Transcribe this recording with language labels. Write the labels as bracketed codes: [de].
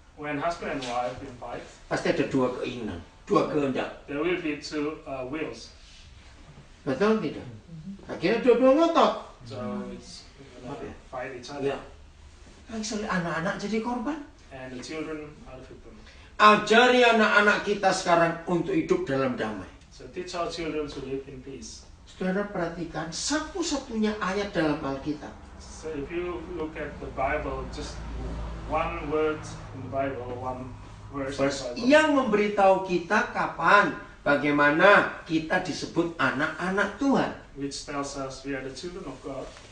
[en] When husband and wife will fight, [id] pasti ada dua keinginan, dua kehendak. [en] there will be two wills. [id] Betul tidak? Akhirnya dua-dua ngotot. [en] So it's gonna fight each other, [id] Ya. Actually, anak-anak jadi korban. [en] and the children are the victim. [id] Ajari anak-anak kita sekarang untuk hidup dalam damai. [en] So teach our children to live in peace. [id] Saudara perhatikan, satu-satunya ayat dalam Alkitab [en] So if you look at the Bible, just one word in the Bible, one verse in the Bible, [id] yang memberitahu kita kapan, bagaimana kita disebut anak-anak Tuhan. [en] which tells us we are the children of God.